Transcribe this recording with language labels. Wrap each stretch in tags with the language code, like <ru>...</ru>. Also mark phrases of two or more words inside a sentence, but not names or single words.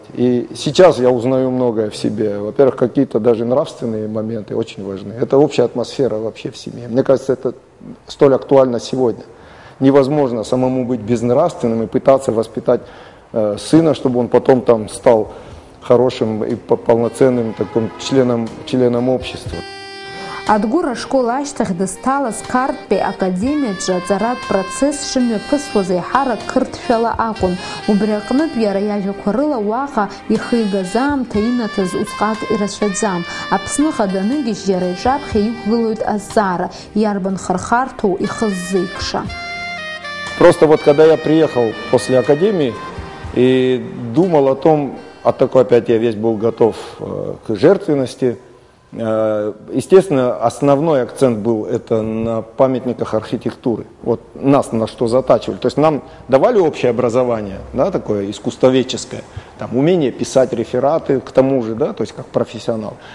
<ru>И сейчас я узнаю многое в себе. Во-первых, какие-то даже нравственные моменты очень важны. Это общая атмосфера вообще в семье. Мне кажется, это столь актуально сегодня. Невозможно самому быть безнравственным и пытаться воспитать сына, чтобы он потом там стал хорошим и полноценным таким членом общества.</ru> <ab>Адгур ашкол ашьҭахь дызҭалаз Қарҭтәи академиаҿы аҵаратә процесс шымҩаԥысуаз еиҳарак қырҭшәала акәын. Убри аҟнытә иара иажәақәа рыла уаҟа ихы игаз аамҭа инаҭаз усҟак ирацәаӡам. Аԥсныҟа даныгьежь иара иҿаԥхьа иқәгылоит азҵаара, иарбан хырхарҭоу ихы ззеикша.</ab> <ru>Просто вот когда я приехал после академии и думал о том, такой опять я весь был готов к жертвенности. Естественно, основной акцент был это на памятниках архитектуры. Вот нас на что затачивали. То есть нам давали общее образование, да, такое искусствоведческое, там, умение писать рефераты, к тому же, да, то есть как профессионал.</ru>